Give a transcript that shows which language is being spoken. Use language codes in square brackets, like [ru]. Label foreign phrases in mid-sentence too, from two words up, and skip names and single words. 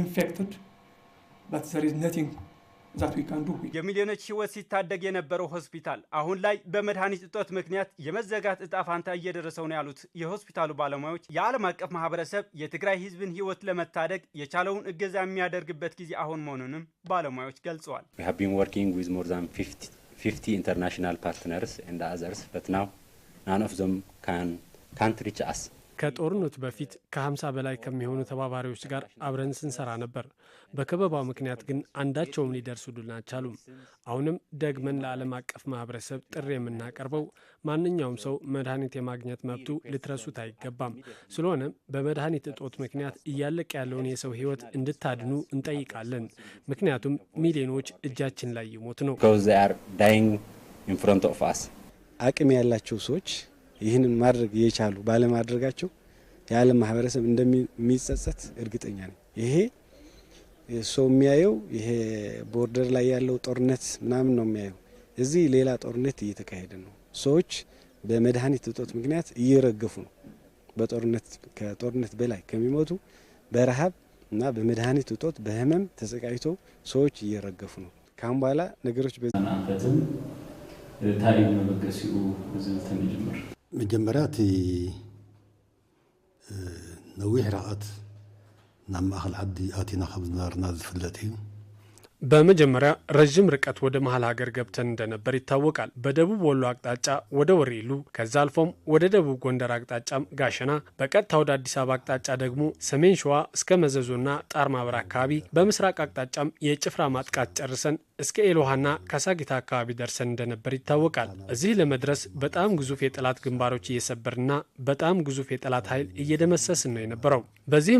[am] የሚሊዮኖች ህይወት ሲታደግ የነበረው ሆስፒታል አሁን ላይ በመድኃኒት እጦት ምክንያት የመዘጋት እጣ ፋንታ እየደረሰው ነው ያሉት የሆስፒታሉ ባለሙያዎች የዓለም አቀፍ ማህበረሰብ የትግራይ ህዝብን ህይወት ለመታደግ የቻለውን እገዛ የሚያደርግበት ጊዜ አሁን መሆኑንም ባለሙያዎች ገልጸዋል። [en] We have been working with more than 50 international partners and others, but now none of them can't reach us. [am] ከጦርነቱ በፊት ከ50 በላይ ከሚሆኑ ተባባሪዎች ጋር አብረን ስንሰራ ነበር። በከበባው ምክንያት ግን አንዳቸውም ሊደርሱልን አልቻሉም። አሁንም ደግመን ለዓለም አቀፍ ማህበረሰብ ጥሪ የምናቀርበው ማንኛውም ሰው መድኃኒት የማግኘት መብቱ ልትረሱት አይገባም። ስለሆነም በመድኃኒት እጦት ምክንያት እያለቀ ያለውን የሰው ህይወት እንድታድኑ እንጠይቃለን። ምክንያቱም ሚሊዮኖች እጃችን ላይ ይሞት ነው። [en] Because they are dying in front of us. [am] አቅም ያላቸው ሰዎች ይህንን ማድረግ የቻሉ ባለማድረጋቸው የዓለም ማህበረሰብ እንደሚጸጸት እርግጠኛ ነኝ። ይሄ ሰው የሚያየው ይሄ ቦርደር ላይ ያለው ጦርነት ምናምን ነው የሚያየው። እዚህ ሌላ ጦርነት እየተካሄደ ነው። ሰዎች በመድኃኒት እጦት ምክንያት እየረገፉ ነው። ከጦርነት በላይ ከሚሞቱ በረሃብ እና በመድኃኒት እጦት በህመም ተሰቃይተው ሰዎች እየረገፉ ነው። ካሁን በኋላ ነገሮች [ti] በዛናፈትን ታሪክ መበገሲኡ ዝልተን ይጀምር መጀመሪያ ነዊሕ ርቀት ናብ ማእኸል ዓዲ ኣቲና ካብ ዝነበርና ዝፍለጥ እዩ። [am] በመጀመሪያ ረጅም ርቀት ወደ መሃል ሀገር ገብተን እንደነበር ይታወቃል። በደቡብ ወሎ አቅጣጫ ወደ ወሬሉ፣ ከዛ አልፎም ወደ ደቡብ ጎንደር አቅጣጫም ጋሸና፣ በቀጥታ ወደ አዲስ አበባ አቅጣጫ ደግሞ ሰሜን ሸዋ እስከ መዘዞና ጣርማበር አካባቢ፣ በምስራቅ አቅጣጫም የጭፍራ ማጥቃት ጨርሰን እስከ ኤሎሃና ካሳጊታ አካባቢ ደርሰን እንደነበር ይታወቃል። እዚህ ለመድረስ በጣም ግዙፍ የጠላት ግንባሮች እየሰበርና በጣም ግዙፍ የጠላት ኃይል እየደመሰስን ነው የነበረው። በዚህ